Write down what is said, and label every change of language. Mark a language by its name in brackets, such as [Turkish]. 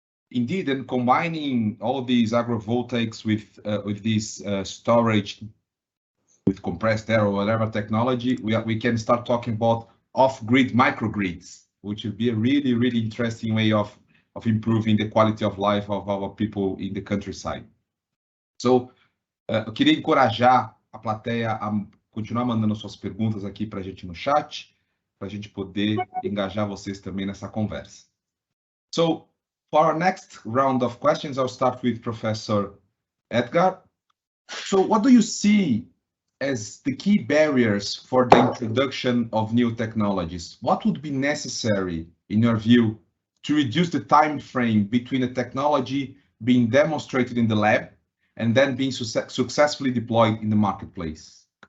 [English] Indeed, and combining all these agrivoltaics with this storage, with compressed air or whatever technology, we can start talking about off-grid microgrids, which would be a really, really interesting way of improving the quality of life of our people in the countryside. [Portuguese] So, eu queria encorajar a plateia a continuar mandando suas perguntas aqui para a gente no chat, para a gente poder engajar vocês também nessa conversa. [English] So, for our next round of questions, I'll start with Professor Edgar. So what do you see as the key barriers for the introduction of new technologies? What would be necessary, in your view, to reduce the time frame between a technology being demonstrated in the lab and then being successfully deployed in the marketplace?